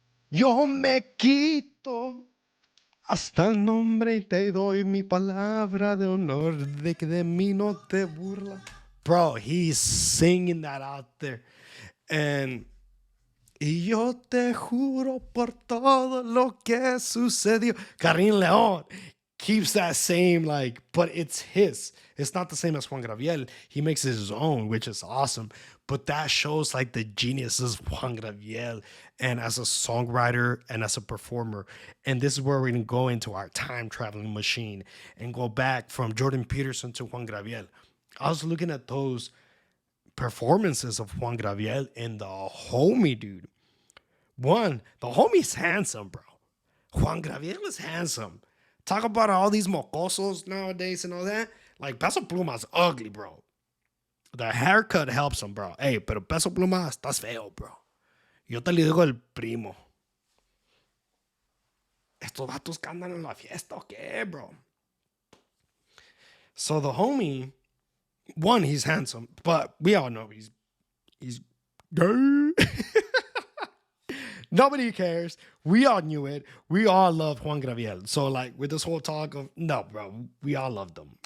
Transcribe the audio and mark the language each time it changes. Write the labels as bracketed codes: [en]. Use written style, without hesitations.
[es] Yo me quito hasta el nombre y te doy mi palabra de honor de que de mí no te burlas. [en] Bro, he's singing that out there. [es] And y yo te juro por todo lo que sucedió. [en] Karim León keeps that same like, but it's his. It's not the same as Juan Gabriel. He makes his own, which is awesome. But that shows like the genius of Juan Gabriel and as a songwriter and as a performer. And this is where we're gonna go into our time traveling machine and go back from Jordan Peterson to Juan Gabriel. I was looking at those performances of Juan Gabriel and the homie, dude. One, the homie's handsome, bro. Juan Gabriel is handsome. Talk about all these mocosos nowadays and all that. Like, Peso Pluma's ugly, bro. The haircut helps him, bro. [es] Hey, pero Peso Pluma, estás feo, bro. Yo te le digo el primo. Estos vatos que andan en la fiesta, ¿o qué, bro? [en] So the homie, one, he's handsome, but we all know he's gay. Nobody cares. We all knew it. We all love Juan Gabriel. So like with this whole talk of no, bro, we all loved them.